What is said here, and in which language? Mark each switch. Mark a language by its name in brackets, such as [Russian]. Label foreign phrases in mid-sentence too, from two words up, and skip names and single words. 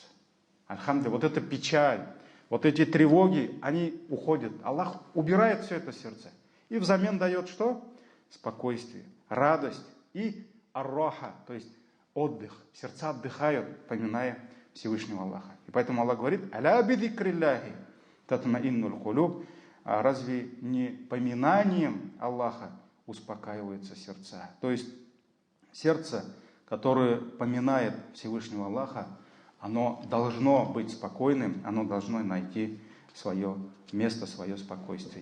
[Russian] Альхамдулилля, вот эта печаль, вот эти тревоги, они уходят. Аллах убирает все это сердце. И взамен дает что? Спокойствие, радость и ар-раха, то есть отдых. Сердца отдыхают, поминая Всевышнего Аллаха. И поэтому Аллах говорит, [Arabic] ألا بذكر الله تطمئن القلوب, [Russian] разве не поминанием Аллаха успокаиваются сердца? То есть сердце, которое поминает Всевышнего Аллаха, оно должно быть спокойным, оно должно найти свое место, свое спокойствие.